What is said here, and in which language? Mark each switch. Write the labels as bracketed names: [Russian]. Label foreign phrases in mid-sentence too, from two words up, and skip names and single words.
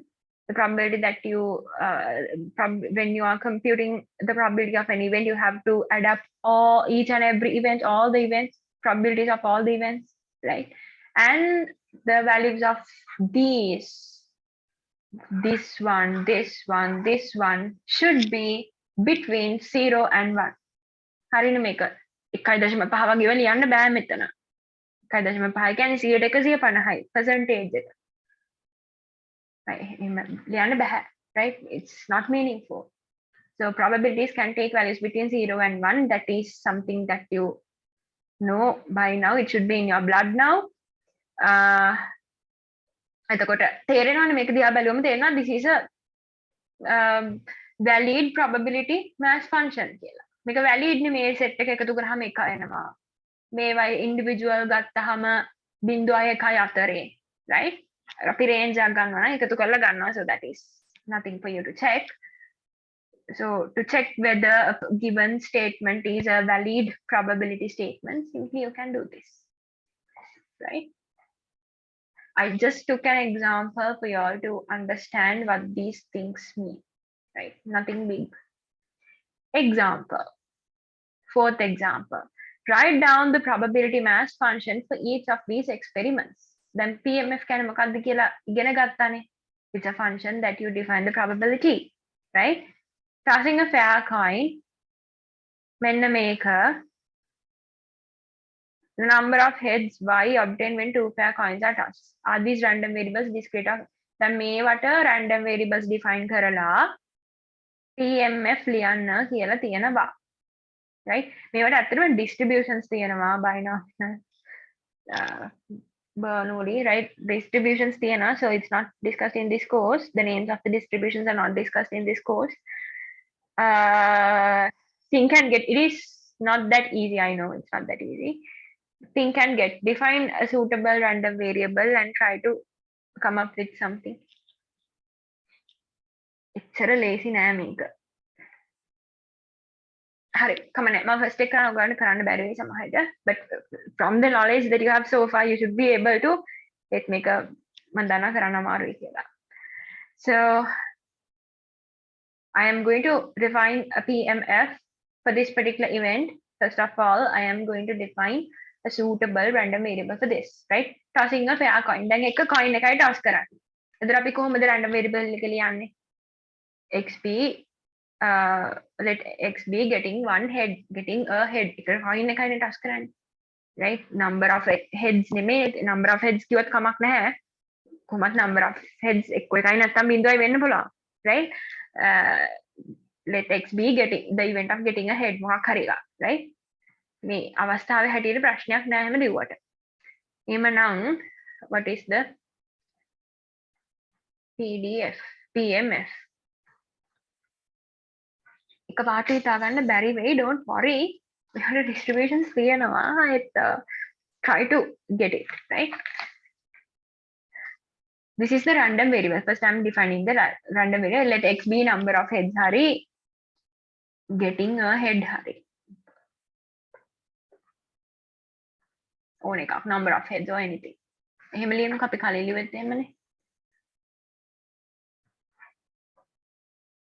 [English] The probability that you when you are computing the probability of an event, you have to add up each and every event, all the events, probabilities of all the events, right? And the values of these, this one should be between 0 and 1. [Sinhala] හරිනේ මේක 1.5 වගේ ලියන්න බෑ මෙතන. 1.5 කියන්නේ 150යි percentage එක. ලියන්න බෑ, [English] right? It's not meaningful. So probabilities can take values between 0 and 1. That is something that you know by now. It should be in your blood now. [Sinhala] එතකොට තේරෙනවනේ මේක දිහා බැලුවම තේරෙනවා [English] this is a valid probability mass function [Sinhala] කියලා. මේක valid නේ මේ set එක එකතු කරාම එක එනවා. මේවා individual ගත්තාම 0.1 අතරේ, right? අපි range එකක් ගන්නවා නම් එකතු කරලා ගන්නවා, [English] so that is nothing for you to check. So to check whether a given statement is a valid probability statement, simply you can do this, right? I just took an example for you all to understand what these things mean, right? Nothing big. Example. Fourth example. Write down the probability mass function for each of these experiments. Then PMF can [Sinhala] මොකක්ද කියලා ඉගෙන ගත්තානේ. [English] It's a function that you define the probability, right? Tossing a fair coin. [Sinhala] මෙන්න මේක. [English] The number of heads y obtained when 2 pair coins are tossed. Are these random variables discrete? [Sinhala] දැන් මේවට [English] random variables define [Sinhala] කරලා PMF ලියන්න කියලා තියෙනවා. Right? මේවට ඇත්තටම distributions තියෙනවා [English] binomial Bernoulli, right? Distributions තියෙනවා, so it's not discussed in this course. The names of the distributions are not discussed in this course. Think and get. It is not that easy. I know it's not that easy. Think and get. Define a suitable random variable and try to come up with something. [Sinhala] එච්චර ලේසි නෑ මේක. හරි, කමන්නේ. මම first එක කරන්න බැරි වෙයි සමහරට. But from the knowledge that you have so far, you should be able to මේක මම දන්නවා කරන්න අමාරුයි කියලා. [English] So I am going to define a PMF for this particular event. First of all, I am going to define a suitable random variable for this, right? Tossing a fair coin. [Sinhala] දැන් එක coin එකයි toss කරන්නේ. එතකොට අපි කොහොමද [English] random variable [Sinhala] එක ලියන්නේ? [English] xp let x be getting a head. [Sinhala] එක coin එකයිනේ toss කරන්නේ. [English] Right? Number of heads නෙමෙයි, number of heads [Sinhala] කිව්වත් කමක් නැහැ. කොහොමද [English] number of heads [Sinhala] එක්ක එකයි නැත්තම් බිඳුවයි වෙන්න පුළුවන්. [English] Right? Let x be getting the event of getting a head [Sinhala] මොකක් හරි එකක්, [English] right? [Sinhala] මේ අවස්ථාවේ හැටියට ප්‍රශ්නයක් නෑ එහෙම ලිව්වට. [English] එහෙමනම් what is the PMF? [Sinhala] එක පාට හිතා ගන්න බැරි වෙයි, [English] don't worry. මෙහෙම distributions තියෙනවා. Try to get it, right? This is the random variable. First I'm defining the random variable. Let x be number of heads hari, getting a head hari. [Sinhala] ඕන එකක්, [English] number of heads or anything. [Sinhala] එහෙම ලියනකොට අපි කලින් ලිවෙත් එහෙමනේ.